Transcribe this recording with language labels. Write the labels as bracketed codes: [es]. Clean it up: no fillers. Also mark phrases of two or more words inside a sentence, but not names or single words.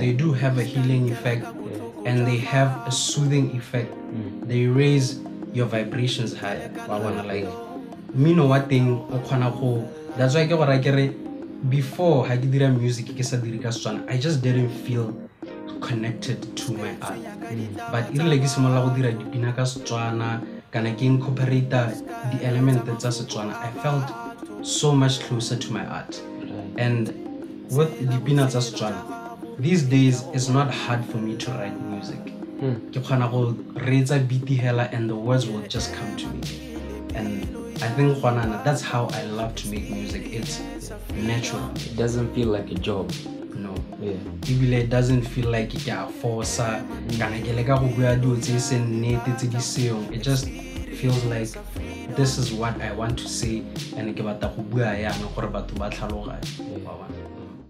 [en] They do have a healing effect, and they have a soothing effect. They raise your vibrations higher. Like me know what thing that's why before I did music I just didn't feel connected to my art. But it like [tn] simola go dira dipina ka Setswana kana ke [en] incorporate the element [tn] tsa Setswana, [en] I felt so much closer to my art. And with [tn] dipina tsa Setswana, [en] these days it's not hard for me to write music. [tn] Ke khona go reetsa beat hela [en] and the words will just come to me. And I think that's how I love to make music. It's natural. It doesn't feel like a job. No. Yeah. It doesn't feel like it force. It just feels like this is what I want to say and